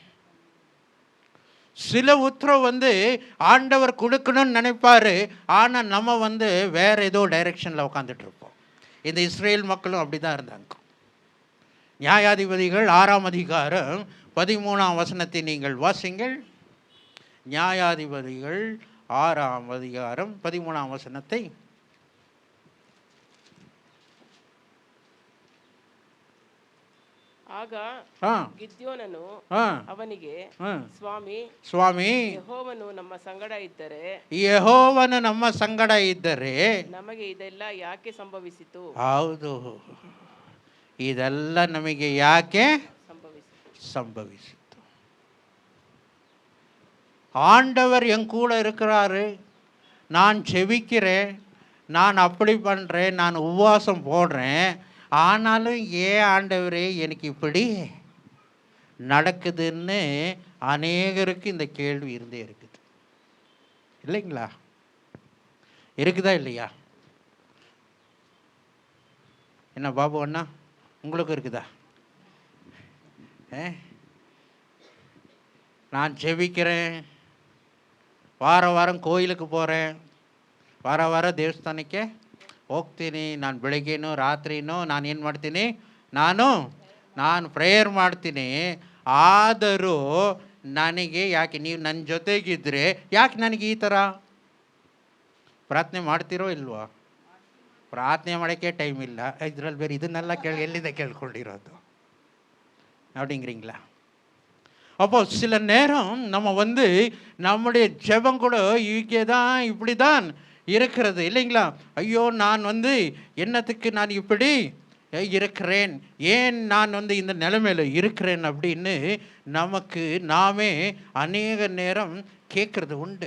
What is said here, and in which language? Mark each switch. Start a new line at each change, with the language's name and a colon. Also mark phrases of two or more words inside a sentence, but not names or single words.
Tamil: சில உத்தரவு ஆண்டவர் கொடுக்கணும்னு நினைப்பாரு, ஆனால் நம்ம வேற ஏதோ டைரெக்ஷனில் உட்காந்துட்டு இருப்போம். இந்த இஸ்ரேல் மக்களும் அப்படி தான் இருந்தாங்க. நியாயாதிபதிகள் 6ஆம் அதிகாரம் 13ஆம் வசனத்தை நீங்கள் வாசிங்கள். நியாயாதிபதிகள் 6ஆம் அதிகாரம் 13ஆம் வசனத்தை.
Kannada: ಆಗ ಗಿದ್ಯೋನನು ಅವನಿಗೆ, ಸ್ವಾಮಿ ಯೆಹೋವನು ನಮ್ಮ ಸಂಗಡ ಇದ್ದರೆ, ಯೆಹೋವನು ನಮ್ಮ ಸಂಗಡ ಇದ್ದರೆ ನಮಗೆ ಇದೆಲ್ಲ ಯಾಕೆ ಸಂಭವಿಸಿತು? ಹೌದು, ಇದೆಲ್ಲ ನಮಗೆ ಯಾಕೆ ಸಂಭவிಸಿತು?
Tamil: ஆண்டவர் என் கூட இருக்கிறாரு, நான் செபிக்கிறேன், நான் அப்படி பண்ணுறேன், நான் உபவாசம் போடுறேன், ஆனாலும் ஏன் ஆண்டவரே எனக்கு இப்படி நடக்குதுன்னு அநேகருக்கு இந்த கேள்வி இருந்தே இருக்குது. இல்லைங்களா? இருக்குதா இல்லையா? என்ன பாபு அண்ணா, உங்களுக்கு இருக்குதா? நான் ஜெபிக்கிறேன், வாரம் கோயிலுக்கு போகிறேன்,
Kannada: ವಾರ ದೇವಸ್ಥಾನಕ್ಕೆ ಹೋಗ್ತೀನಿ, ನಾನು ಬೆಳಗ್ಗೆನೂ ರಾತ್ರಿನೂ ನಾನು ಏನು ಮಾಡ್ತೀನಿ, ನಾನು ಪ್ರೇಯರ್ ಮಾಡ್ತೀನಿ, ಆದರೂ ನನಗೆ ಯಾಕೆ, ನೀವು ನನ್ನ ಜೊತೆಗಿದ್ದರೆ ಯಾಕೆ ನನಗೆ ಈ ಥರ? ಪ್ರಾರ್ಥನೆ ಮಾಡ್ತಿರೋ ಇಲ್ವೋ? ಪ್ರಾರ್ಥನೆ ಮಾಡೋಕ್ಕೆ ಟೈಮ್ ಇಲ್ಲ, ಇದರಲ್ಲಿ ಬೇರೆ ಇದನ್ನೆಲ್ಲ ಎಲ್ಲಿಂದ ಕೇಳ್ಕೊಂಡಿರೋದು அப்படிங்கிறீங்களா?
Tamil: அப்போ சில நேரம் நம்ம நம்முடைய ஜெபம் கூட இங்கே தான் இப்படி தான் இருக்கிறது இல்லைங்களா? ஐயோ நான் என்னத்துக்கு நான் இப்படி இருக்கிறேன், ஏன் நான் இந்த நிலைமையில் இருக்கிறேன் அப்படின்னு நமக்கு நாமே அநேக நேரம் கேட்குறது உண்டு.